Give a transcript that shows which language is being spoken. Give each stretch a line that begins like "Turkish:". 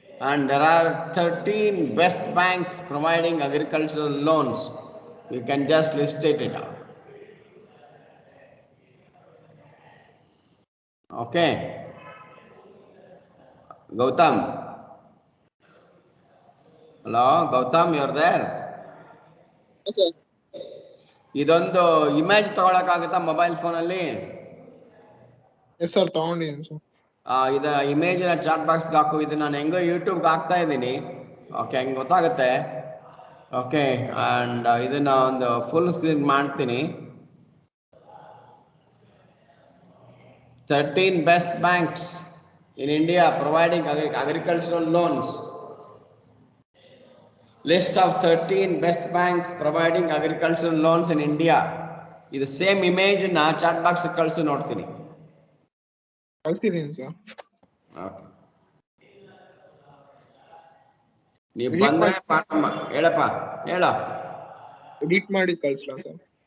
English: And there are 13 best banks providing agricultural loans. You can just list it out. Okay, Gautam. Hello, Gautam, you're there? Yes, sir.
Kannada: ಇದೊಂದು image ತಗೊಳಕ್ಕಾಗುತ್ತಾ mobile ಫೋನಲ್ಲಿ? Yes sir, ತಗೊಂಡಿದ್ದೀನಿ sir. ಇದ image chat ಬಾಕ್ಸ್ಗೆ ಹಾಕು. ಇದು ನಾನು ಹೆಂಗೋ ಯೂಟ್ಯೂಬ್ಗೆ ಹಾಕ್ತಾ ಇದ್ದೀನಿ. ಓಕೆ, ಹಂಗೆ ಗೊತ್ತಾಗುತ್ತೆ. ಓಕೆ, ಆ್ಯಂಡ್ ಇದನ್ನ ಒಂದು ಫುಲ್ ಸ್ಕ್ರೀನ್ ಮಾಡ್ತೀನಿ.
English: 13 best banks in India providing agricultural loans. List of 13 best banks providing agricultural loans in India.
Kannada: ಇದು ಸೇಮ್ ಇಮೇಜ್ ನಾ ಚಾಟ್ ಬಾಕ್ಸ್ ಕಳಿಸಿ ನೋಡ್ತೀನಿ. ಕಳ್ಸಿದ್ದೀನಿ ಸರ್. ಓಕೆ. ನೀವು
English: Edit
Kannada: ಬಂದ್ರೆ ಮಾಡಿ- ಪಾಠ ಹೇಳಪ್ಪ ಹೇಳ. ಎಡಿಟ್ ಮಾಡಿ ಕಳಿಸ್ಲಾ ಸರ್?